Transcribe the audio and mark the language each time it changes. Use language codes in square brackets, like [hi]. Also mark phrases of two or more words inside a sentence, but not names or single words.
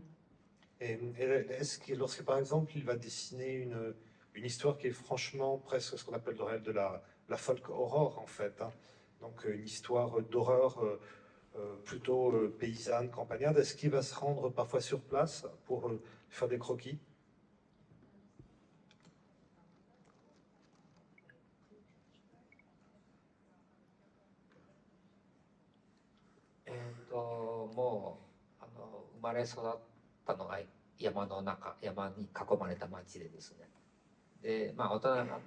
[fr] Et est-ce que lorsque, par exemple, il va dessiner une histoire qui est franchement presque ce qu'on appelle de la [en] folk horror, [fr] en fait, hein, donc une histoire d'horreur plutôt paysanne, campagnarde, est-ce qu'il va se rendre parfois sur place pour faire des croquis? [ja] もう生まれ育ったのが山の中、山に囲まれた町でですね、でまあ大人になって